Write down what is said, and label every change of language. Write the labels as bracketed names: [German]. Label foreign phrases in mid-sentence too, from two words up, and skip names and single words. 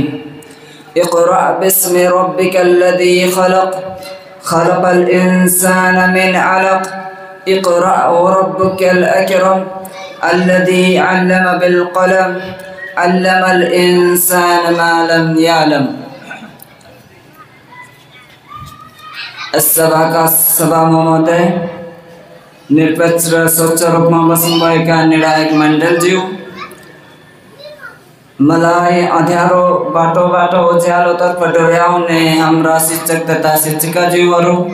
[Arabic] اقرأ باسم ربك الذي خلق خلق الإنسان من علق اقرأ وربك الأكرم الذي علم بالقلم علم الإنسان ما لم يعلم. [Nepali] सभा महोदय, निरपेक्ष र स्वच्छ रूपमा बस्नुभएका निर्णायक मण्डलज्यू, मलाई अँध्यारो बाटोबाट उज्यालोतर्फ डोर्याउने हाम्रा शिक्षक तथा शिक्षिकाज्यूहरू